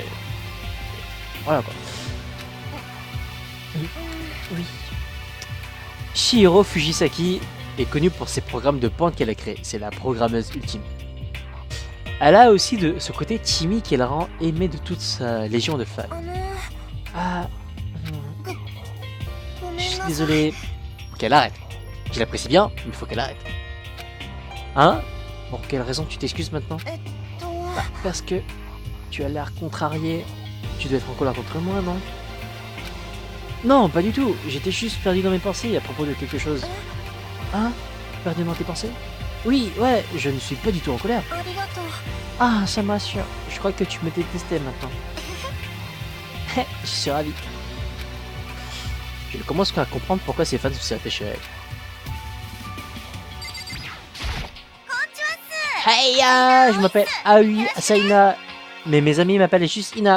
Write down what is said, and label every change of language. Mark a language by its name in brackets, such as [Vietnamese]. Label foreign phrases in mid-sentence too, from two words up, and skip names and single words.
[French] Voilà, quoi. Oui. Chihiro Fujisaki est connue pour ses programmes de pointe qu'elle a créés. C'est la programmeuse ultime. Elle a aussi de ce côté timide qui la rend aimée de toute sa légion de fans. [Japanese] あの [French] Ah, [Japanese] ご [French] je [Japanese] めん [French] suis [Japanese] なさい [French] désolé. Qu'elle arrête. Je l'apprécie bien, mais il faut qu'elle arrête. Hein? Pour quelle raison tu t'excuses maintenant? [Japanese] えっと [French] Bah, parce que tu as l'air contrarié. Tu dois être en colère contre moi, non? Non, pas du tout. J'étais juste perdu dans mes pensées à propos de quelque chose. Hein? Perdu dans tes pensées? Oui, ouais, je ne suis pas du tout en colère. [Japanese] ありがとう [French] Ah, ça me rassure. Je crois que tu me détestais maintenant. Je suis ravi. Je commence à comprendre pourquoi ses fans sont si attachés à elle. Hey, je m'appelle Aoi Asaina, mais mes amis m'appellent juste Ina.